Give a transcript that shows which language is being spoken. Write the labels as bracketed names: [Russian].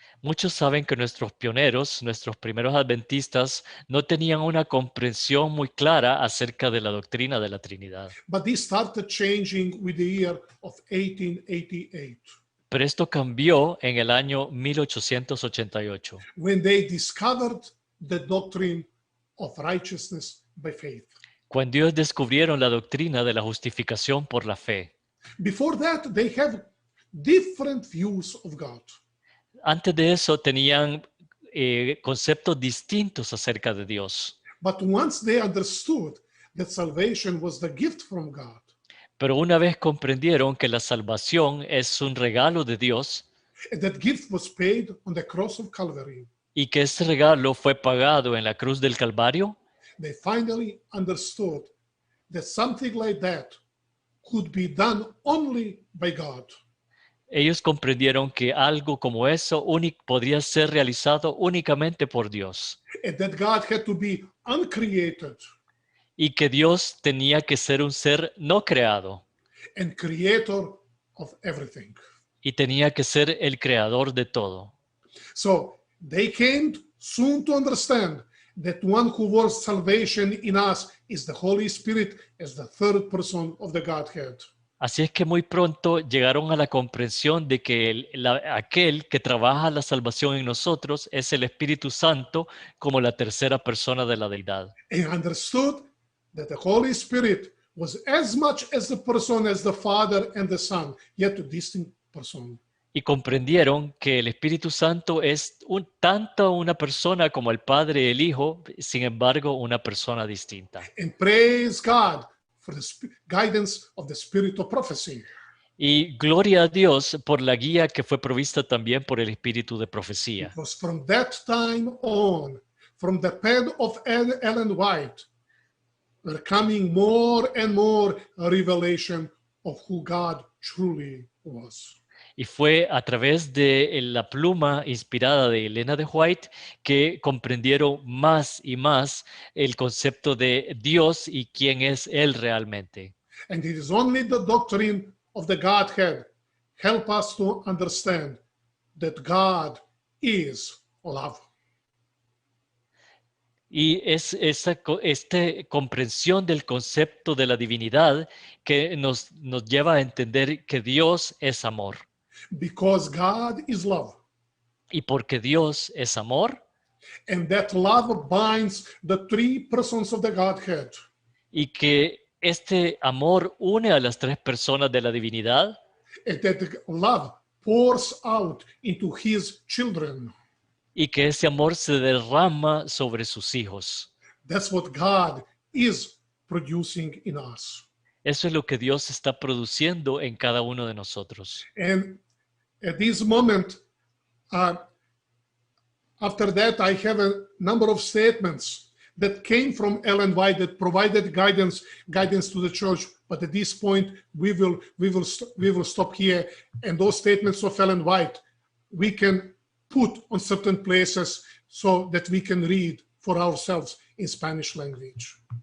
[Spanish] Muchos saben que nuestros pioneros, nuestros primeros adventistas, no tenían una comprensión muy clara acerca de la doctrina de la Trinidad. [English] But this started changing with the year of 1888, [Spanish] Pero esto cambió en el año 1888, [English] when they discovered the doctrine of righteousness by faith. [Spanish] cuando ellos descubrieron la doctrina de la justificación por la fe. [English] Before that, they have different views of God. [Spanish] Antes de eso tenían conceptos distintos acerca de Dios. [English] But once they understood that salvation was the gift from God, [Spanish] Pero una vez comprendieron que la salvación es un regalo de Dios [English] and that gift was paid on the cross of Calvary, [Spanish] y que ese regalo fue pagado en la cruz del Calvario, [English] they finally understood that something like that could be done only by God. [Spanish] ellos comprendieron que algo como eso podría ser realizado únicamente por Dios [English] And that God had to be uncreated [Spanish] y que Dios tenía que ser un ser no creado [English] and creator of everything. [Spanish] y tenía que ser el creador de todo. [English] So they came soon to understand that one who works salvation in us is the Holy Spirit as the third person of the Godhead. [Spanish] Así es que muy pronto llegaron a la comprensión de que aquel que trabaja la salvación en nosotros es el Espíritu Santo como la tercera persona de la deidad. [English] And understood that the Holy Spirit was as much as the person as the Father and the Son, yet a distinct person. [Spanish] Y comprendieron que el Espíritu Santo es tanto una persona como el Padre y el Hijo, sin embargo, una persona distinta. [English] And praise God for the guidance of the Spirit of prophecy. [Spanish] Y gloria a Dios por la guía que fue provista también por el Espíritu de profecía. [English] Because from that time on, from the pen of Ellen White, were coming more and more a revelation of who God truly was. [Spanish] Y fue a través de la pluma inspirada de Elena de White que comprendieron más y más el concepto de Dios y quién es Él realmente. [English] And it is only the doctrine of the Godhead help us to understand that God is love. [Spanish] Y es esta comprensión del concepto de la divinidad que nos lleva a entender que Dios es amor. [English] Because God is love. [Spanish] Y porque Dios es amor, [English] And that love binds the three persons of the Godhead. [Spanish] y que este amor une a las tres personas de la divinidad, [English] And that love pours out into his children. [Spanish] y que ese amor se derrama sobre sus hijos. [English] That's what God is producing in us. [Spanish] Eso es lo que Dios está produciendo en cada uno de nosotros. [English] And at this moment, after that, I have a number of statements that came from Ellen White that provided guidance to the church. But at this point, we will stop here. And those statements of Ellen White, we can put on certain places so that we can read for ourselves in Spanish language.